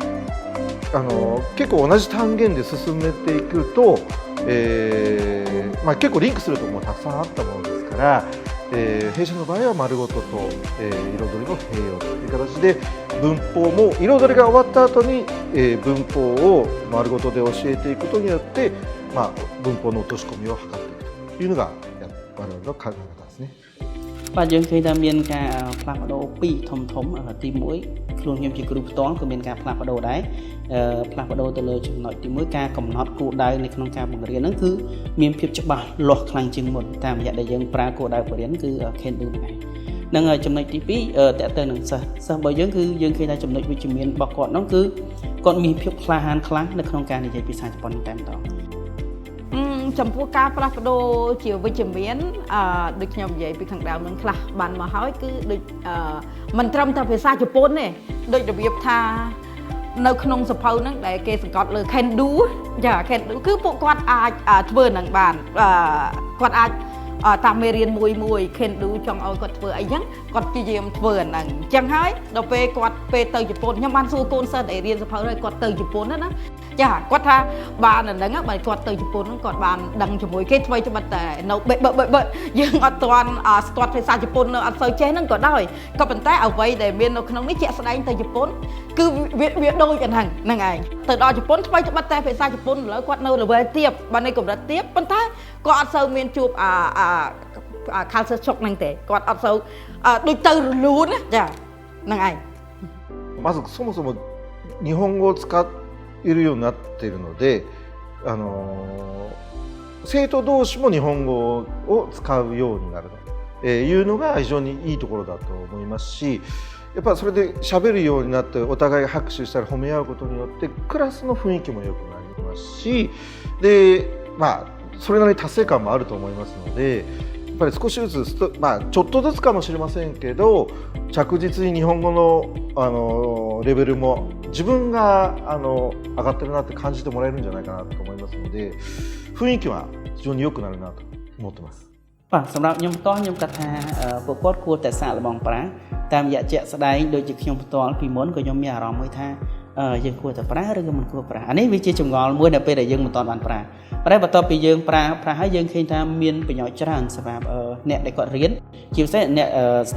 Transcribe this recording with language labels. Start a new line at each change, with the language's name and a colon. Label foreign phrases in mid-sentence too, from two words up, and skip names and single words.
Japanese: 結構同じ単元で進めていくと、結構リンクするところもたくさんあったものですから弊社の場合は丸ごとと、彩りの併用という形で文法も彩りが終わった後に、文法を丸ごとで教えていくことによって、文法の落とし込みを図っていくというのが我々の考え方ですね。
Khmer: បាទយើងឃើញថាមានការផ្លាស់ប្ដូរពីរធំទី1ខ្លួនខ្ញុំជាគ្រូផ្ទាល់ក៏មានការផ្លាស់ប្ដូរដែរផ្លាស់ប្ដូរទៅលើចំណុចទី1ការកំណត់គោលដៅនៅក្នុងការបង្រៀនហ្នឹងគឺមានភាពច្បាស់លាស់ខ្លាំងជាងមុនតាមរយៈដែលយើងប្រើគោលដៅបង្រៀនគឺ
English: can do
Khmer: ហ្នឹងនឹងចំណុចទី2តើទៅនឹងសិស្សរបស់យើងគឺយើងឃើញថាចំណុចវិជ្ជមានរបស់គាត់ហ្នឹងគឺគាត់មានភាពក្លាហានខ្លាំងនៅក្នុងការនិយាយភាសាជប៉ុនតែម្ដង ចំពោះការផ្លាស់ប្ដូរជាវិជ្ជមានដូចខ្ញុំនិយាយពីខាងដើមនឹងខ្លះបានមកហើយគឺដូចមិនត្រឹមតែភាសាជប៉ុនទេដូចរបៀបថានៅក្នុងសភៅហ្នឹងដែលគេសង្កត់លើ
English: can do
Khmer: ចា
English: can do
Khmer: គឺពួកគាត់អាចធ្វើនឹងបានគាត់អាចតាមមេរៀនមួយ
English: can do
Khmer: ចង់ឲ្យគាត់ធ្វើអីចឹងគាត់ព្យាយាមធ្វើអាហ្នឹងអញ្ចឹងហើយដល់ពេលគាត់ពេលទៅ ជប៉ុនខ្ញុំបានសួរកូនសិស្សដែលរៀនសភៅហើយគាត់ទៅជប៉ុនណាចាគាត់ថាបានអាហ្នឹងបើគាត់ទៅជប៉ុនហ្នឹងគាត់បានដឹងជាមួយគេថ្មីត្បិតតែនៅបើយើងអត់ទាន់ស្ទាត់ភាសាជប៉ុននៅអត់សូវចេះហ្នឹងក៏ដោយក៏ប៉ុន្តែអ្វីដែលមាននៅក្នុងនេះជាក់ស្ដែងទៅជប៉ុនគឺវាដូចអាហ្នឹងឯងទៅដល់ជប៉ុនថ្មីត្បិតតែភាសាជប៉ុនឥឡូវគាត់នៅ level ទាបបាននៅកម្រិតទាបប៉ុន្តែគាត់អត់សូវមានជួប
English: culture shock
Khmer: ហ្នឹងទេគាត់អត់សូវដូចទៅរលូនណាចាហ្នឹងឯង
Japanese: まずそもそも日本語を使えるようになっているので、生徒同士も日本語を使うようになるというのが非常にいいところだと思いますし、やっぱそれで喋るようになってお互い拍手したり褒め合うことによってクラスの雰囲気も良くなりますし、でそれなりに達成感もあると思いますので。やっぱり少しずつ、ちょっとずつかもしれませんけど着実に日本語の、レベルも自分が上がってるなって感じてもらえるんじゃないかなと思いますので雰囲気は非常に良くなるなと思ってます。
Khmer: បាទសម្រាប់ខ្ញុំផ្ទាល់ខ្ញុំគិតថាពួកគាត់គួរតែសាកល្បងប្រើតាមរយៈជាក់ស្ដែងដូចជាខ្ញុំផ្ទាល់ពីមុនក៏ខ្ញុំមានអារម្មណ៍មួយថាយើងគួរតែប្រើឬក៏មិនគួរប្រើអានេះវាជាចម្ងល់មួយនៅពេលដែលយើងមិនទាន់បានប្រើប៉ុន្តែបន្ទាប់ពីយើងប្រើហើយយើងឃើញថាមានប្រយោជន៍ច្រើនសម្រាប់អ្នកដែលគាត់រៀនជាពិសេសអ្នកស្ថា